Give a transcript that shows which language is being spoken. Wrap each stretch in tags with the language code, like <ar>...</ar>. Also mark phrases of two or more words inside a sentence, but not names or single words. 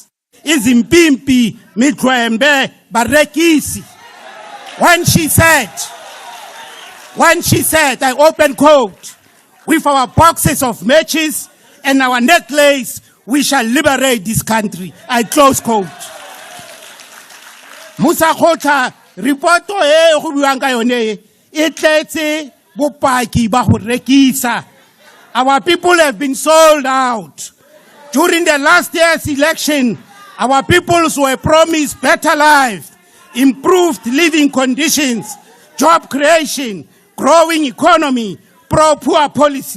<zu>Izimpimpi Mikwembe Barekisi.</zu> <en>When she said, I open quote, with our boxes of matches and our necklace, we shall liberate this country. I close quote.</en> <tn>Musa Khotla, reporto e go buang ka yone e tletse bopaki ba go rekisa.</tn> <en>Our people have been sold out. During the last year's election, our peoples were promised better life, improved living conditions, job creation, growing economy, pro-poor policy.</en>